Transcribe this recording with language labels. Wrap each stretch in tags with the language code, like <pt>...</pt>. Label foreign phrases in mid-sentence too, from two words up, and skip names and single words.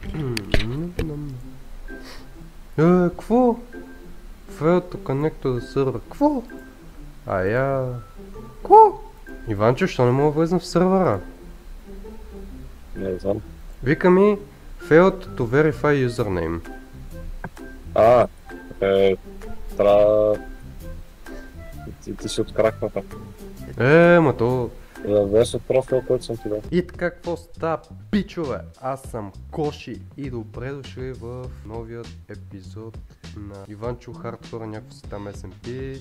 <bg>Какво?</bg> <en>Failed to connect to the server.</en> <bg>Какво? Какво? Иванчо, що не мога да влезна в сървъра? Не знам. Вика ми</bg> <en>failed to verify username.</en> <bg>Трябва... Ти си откракната. Ма то... Влез от профил, който съм ти дал. И така, какво става, пичове? Аз съм Коши и добре дошли в новият епизод на Иванчо Хардкор, някакво си там SMP.</bg>